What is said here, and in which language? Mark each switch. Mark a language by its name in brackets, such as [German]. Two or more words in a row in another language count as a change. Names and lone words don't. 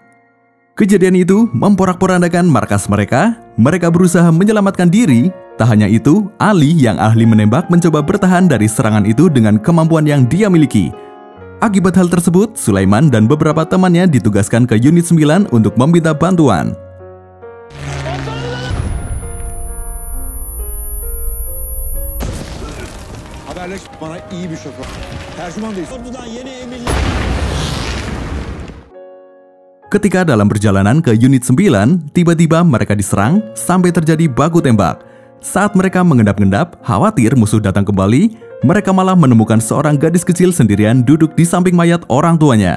[Indonesian] Kejadian itu memporak-porandakan markas mereka. Mereka berusaha menyelamatkan diri. Tak hanya itu, Ali yang ahli menembak mencoba bertahan dari serangan itu dengan kemampuan yang dia miliki. Akibat hal tersebut, Sulaiman dan beberapa temannya ditugaskan ke Unit 9 untuk meminta bantuan. [Turkish] haberleş bana iyi bir şoför. Tercüman değil. Ordudan yeni emirler. [Indonesian] Ketika dalam perjalanan ke Unit 9, tiba-tiba mereka diserang sampai terjadi baku tembak. Saat mereka mengendap-endap, khawatir musuh datang kembali, mereka malah menemukan seorang gadis kecil sendirian duduk di samping mayat orang tuanya.